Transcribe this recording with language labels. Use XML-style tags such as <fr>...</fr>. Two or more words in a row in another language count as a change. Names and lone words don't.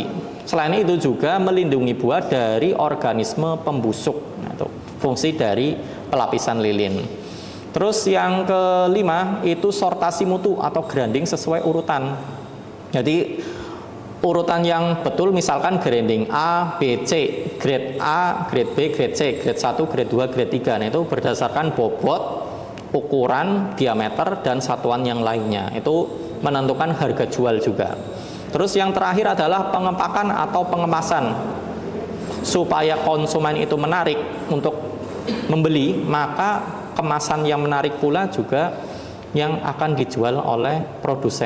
<id>Selain itu juga melindungi buah dari organisme pembusuk. Nah, itu fungsi dari pelapisan lilin. Terus yang kelima itu sortasi mutu atau grading sesuai urutan. Jadi urutan yang betul, misalkan grading A, B, C, grade A, grade B, grade C, grade 1, grade 2, grade 3. Nah, itu berdasarkan bobot, ukuran, diameter, dan satuan yang lainnya. Itu menentukan harga jual juga. Terus yang terakhir adalah pengepakan atau pengemasan. Supaya konsumen itu menarik untuk membeli, maka kemasan yang menarik pula juga yang akan dijual oleh produsen.</id>